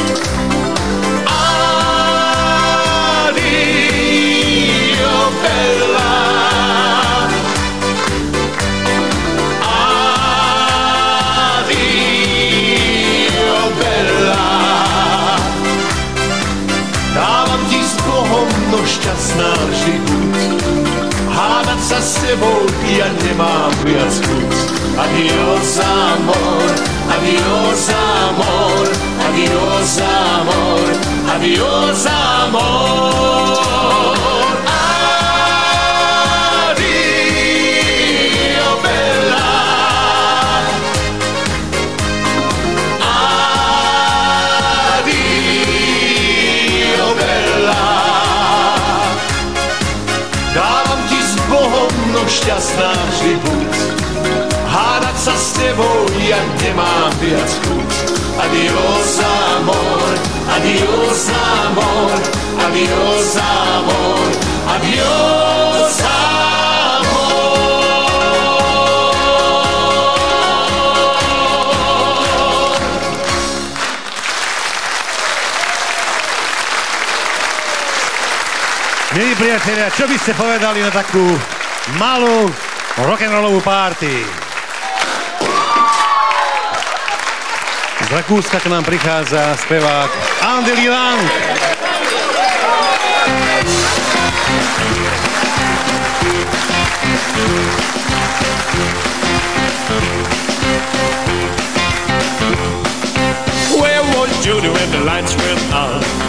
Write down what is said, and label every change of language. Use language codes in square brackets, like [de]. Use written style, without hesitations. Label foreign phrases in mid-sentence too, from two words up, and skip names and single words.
[it] Adio bella, adio bella, [sk] dávam ti s Bohom no šťastná žibuť, hádať sa s tebou ja nemám viac chuť. [es] Adios amor, adios amor, adios amor, adios amor. [it] Adio bella, adio bella, [sk] dávam ti s Bohom no šťastná žibuť, hádať sa s tebou ja nemám viac chuť. [es] Adios amor, adios amor, adios amor, adios amor. [sk] Milí priatelia, čo by ste povedali na takú malú rock'n'rollovú party? Z Rakúska k nám prichádza spevák Andy Lang. [en] Where was Judy when the lights went on?